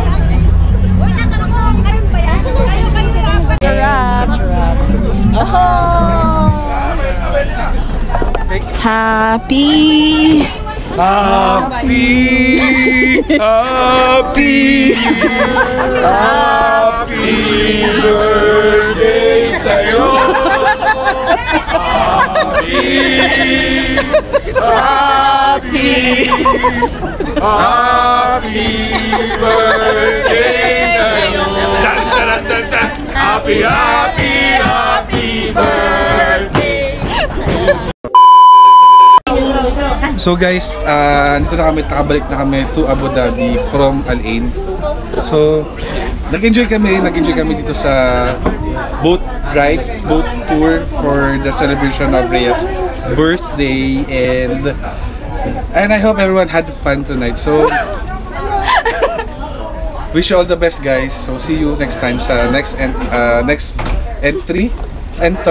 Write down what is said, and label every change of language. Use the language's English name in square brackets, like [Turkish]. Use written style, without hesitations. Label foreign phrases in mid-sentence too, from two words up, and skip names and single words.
[English] Happy! Happy birthday sa'yo. Happy birthday sa'yo. Dan, dan, dan, dan. Happy birthday. So guys, [Filipino] nito na kami, nakabalik na kami to Abu Dhabi from Al Ain. So, nag-enjoy kami dito sa [English] boat ride, boat tour for the celebration of Rhea's birthday, and I hope everyone had fun tonight. So, wish you all the best guys. So, see you next time sa next entry.